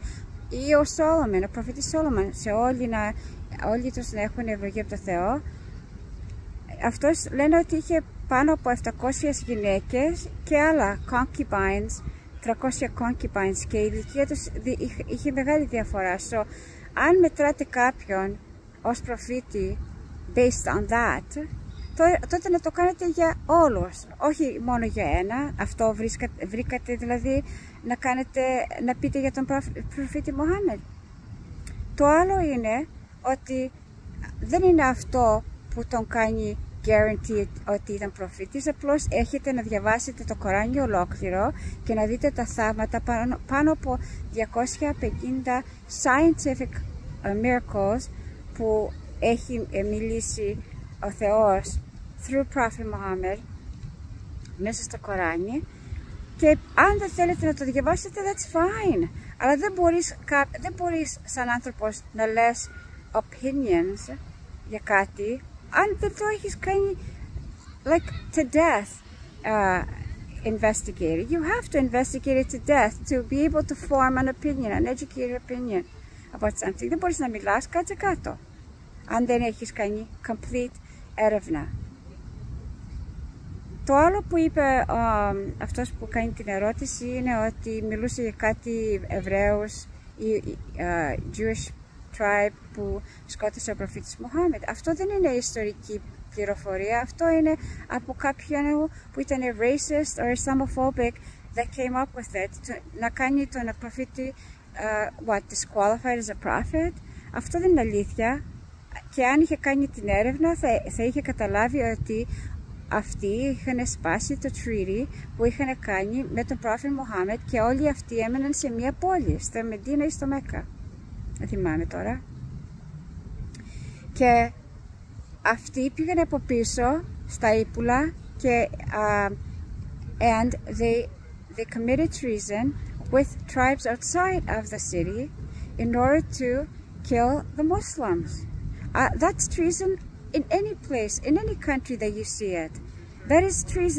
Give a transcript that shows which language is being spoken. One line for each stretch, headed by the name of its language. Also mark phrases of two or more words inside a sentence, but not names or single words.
Greek: Ή ο Σόλομον, ο προφήτης Σόλομον, σε όλοι τους να έχουν ευλογία από το Θεό, αυτός λένε ότι είχε πάνω από 700 γυναίκες και άλλα concubines, 300 concubines, και η ηλικία τους είχε μεγάλη διαφορά. So, αν μετράτε κάποιον ως προφήτη
English: based on that,
Greek: τότε να το κάνετε για όλους, όχι μόνο για ένα. Αυτό βρήκατε δηλαδή να πείτε για τον προφήτη Μουχάμαντ. Το άλλο είναι ότι δεν είναι αυτό που τον κάνει guaranteed ότι ήταν προφήτης, απλώς έχετε να διαβάσετε το Κοράνιο ολόκληρο και να δείτε τα θαύματα, πάνω από 250 scientific miracles που έχει μιλήσει ο Θεός
English: through Prophet Muhammad
Greek: μέσα στο Κοράνι, και αν δεν θέλετε να το διαβάσετε,
English: that's fine,
Greek: αλλά δεν μπορείς σαν άνθρωπος να λες opinions για κάτι αν δεν το έχεις κάνει
English: like to death. investigate it. You have to investigate it to death to be able to form an opinion, an educated opinion about something.
Greek: Δεν μπορείς να μιλάς, κάτσε κάτω, αν δεν έχεις κάνει complete έρευνα. Το άλλο που είπε αυτός που κάνει την ερώτηση είναι ότι μιλούσε για κάτι Εβραίους ή
English: Jewish tribe
Greek: που σκότωσε ο Προφήτης Μουχάμαντ. Αυτό δεν είναι ιστορική πληροφορία, αυτό είναι από κάποιον που ήταν
English: racist or Islamophobic that came up with it,
Greek: να κάνει τον προφήτη
English: disqualified as a prophet.
Greek: Αυτό δεν είναι αλήθεια, και αν είχε κάνει την έρευνα θα είχε καταλάβει ότι αυτοί είχαν σπάσει το treaty που είχαν κάνει με τον Προφήτη Μουχάμαντ και όλοι αυτοί έμεναν σε μια πόλη, στο Μεντίνα ή στο Μέκκα, δεν θυμάμαι τώρα. Και αυτοί πήγαν από πίσω στα ύπουλα και
English: and they committed treason with tribes outside of the city in order to kill the Muslims. That's treason in any place, in any country that you see it. That is treason.